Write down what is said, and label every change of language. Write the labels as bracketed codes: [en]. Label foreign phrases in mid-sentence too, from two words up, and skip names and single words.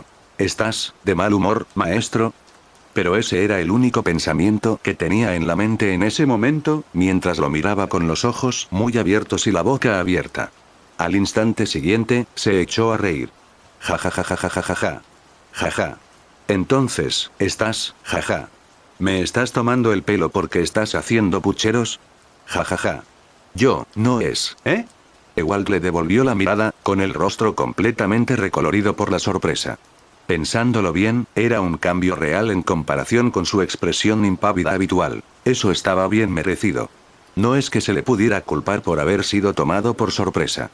[es] ¿Estás de mal humor, maestro? Pero ese era el único pensamiento que tenía en la mente en ese momento, mientras lo miraba con los ojos muy abiertos y la boca abierta. Al instante siguiente, se echó a reír. Ja ja ja ja ja ja ja ja. Ja ja. Entonces, ¿estás, jaja? ¿Me estás tomando el pelo porque estás haciendo pucheros? Ja ja ja. Yo, no es, ¿eh? Ewald le devolvió la mirada, con el rostro completamente recolorido por la sorpresa. Pensándolo bien, era un cambio real en comparación con su expresión impávida habitual. Eso estaba bien merecido. No es que se le pudiera culpar por haber sido tomado por sorpresa.